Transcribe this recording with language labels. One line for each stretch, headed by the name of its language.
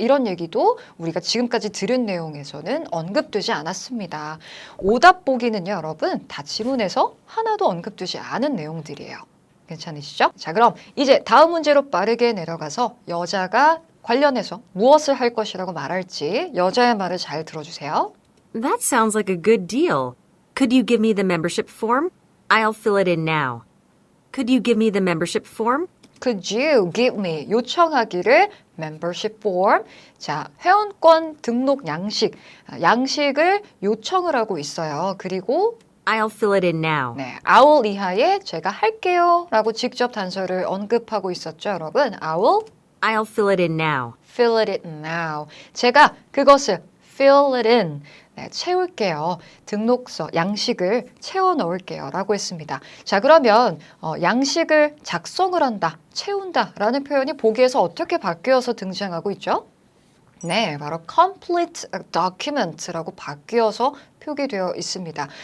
Korean: 이런 얘기도 우리가 지금까지 들은 내용에서는 언급되지 않았습니다. 오답 보기는요, 여러분 다 지문에서 하나도 언급되지 않은 내용들이에요. 괜찮으시죠? 자, 그럼 이제 다음 문제로 빠르게 내려가서 여자가 관련해서 무엇을 할 것이라고 말할지 여자의 말을 잘 들어주세요.
English: That sounds like a good deal. Could you give me the membership form? I'll fill it in now. Could you give me the membership form? Could you give me
Korean: 요청하기를
English: membership form.
Korean: 자, 회원권 등록 양식, 양식을 요청을 하고 있어요. 그리고
English: I'll fill it in now.
Korean: 네,
English: I'll
Korean: 이하에 제가 할게요 라고 직접 단서를 언급하고 있었죠, 여러분.
English: I'll fill it in now. fill it in now.
Korean: 제가 그것을
English: fill it in.
Korean: 네, 채울게요. 등록서, 양식을 채워 넣을게요. 라고 했습니다. 자, 그러면 양식을 작성을 한다, 채운다 라는 표현이 보기에서 어떻게 바뀌어서 등장하고 있죠? 네, 바로
English: complete document
Korean: 라고 바뀌어서 표기되어 있습니다.